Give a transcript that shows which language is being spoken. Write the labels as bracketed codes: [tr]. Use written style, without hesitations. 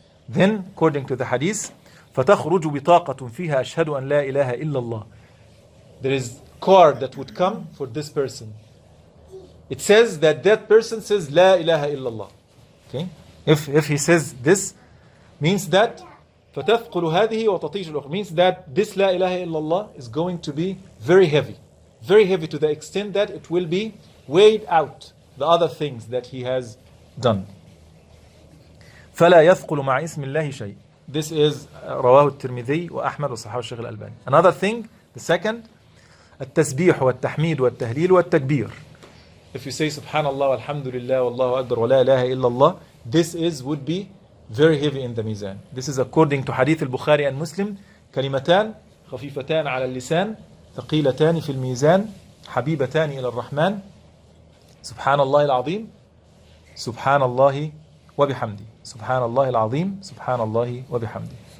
[en] Then, according to the hadith, [ar] فَتَخْرُجُ بِطَاقَةٌ فِيهَا أَشْهَدُ أَنْ لَا إِلَهَ إِلَّا اللَّهِ. [en] There is card that would come for this person. It says that person says La ilaha illallah. Okay? If he says this, means that [ar] فَتَثْقُلُ هَذِهِ وَتَطِيشُ الْأُخْرى, [en] means that this La ilaha illallah is going to be very heavy. Very heavy to the extent that it will be weighed out the other things that he has done. [ar] فَلَا يَثْقُلُ مَعَ اسم الله شيء. [en] This is [ar] رواه الترمذي وأحمد وصححه الشيخ الألباني. [en] Another thing, the second, [ar] التسبيح والتحميد والتهليل والتكبير. [en] If you say Subhanallah, Alhamdulillah, Wallahu Akbar, wa la ilaha illallah, this would be very heavy in the mizan. This is according to Hadith al-Bukhari and Muslim. [ar] كلمتان خفيفتان على اللسان ثقيلتان في الميزان حبيبتان إلى الرحمن سبحان الله العظيم سبحان الله وبحمده سبحان الله العظيم سبحان الله وبحمده.